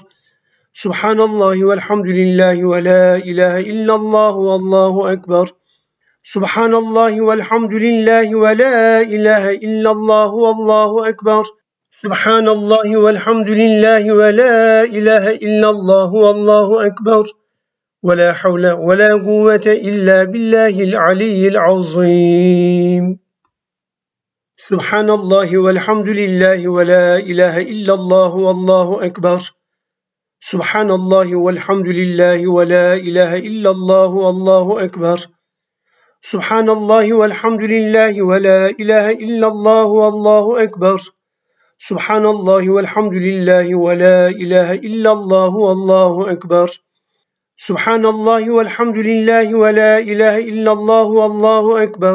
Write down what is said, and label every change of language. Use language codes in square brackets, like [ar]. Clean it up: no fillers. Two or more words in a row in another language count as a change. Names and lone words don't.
[ar] سبحان الله والحمد لله ولا إله إلا الله الله أكبر. سبحان الله والحمد لله ولا إله إلا الله الله أكبر. سبحان الله والحمد لله ولا إله إلا الله الله أكبر. ولا حول ولا قوة إلا بالله العلي العظيم. سبحان الله والحمد لله ولا إله إلا الله الله أكبر. سبحان الله والحمد لله ولا إله إلا الله الله أكبر. سبحان الله والحمد لله ولا إله إلا الله والله أكبر. سبحان الله والحمد لله ولا إله إلا الله والله أكبر. سبحان الله والحمد لله ولا إله إلا الله والله أكبر.